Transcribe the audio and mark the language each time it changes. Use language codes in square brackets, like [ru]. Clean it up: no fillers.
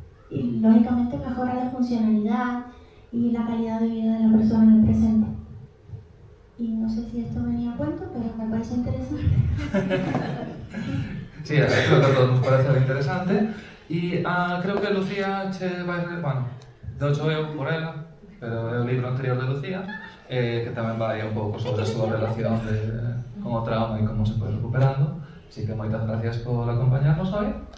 [es] Y lógicamente mejora la funcionalidad y la calidad de vida de la persona en el presente. Y no sé si esto venía a cuento, pero me parece interesante. Sí, creo que a todos nos parece interesante. [gl] E creo que Lucía che vai... Bueno, docho eu por ela, pero é o libro anterior de Lucía, que tamén vai un pouco sobre a súa relación con o trauma e como se foi recuperando. Así que moitas gracias por acompañarnos hoy.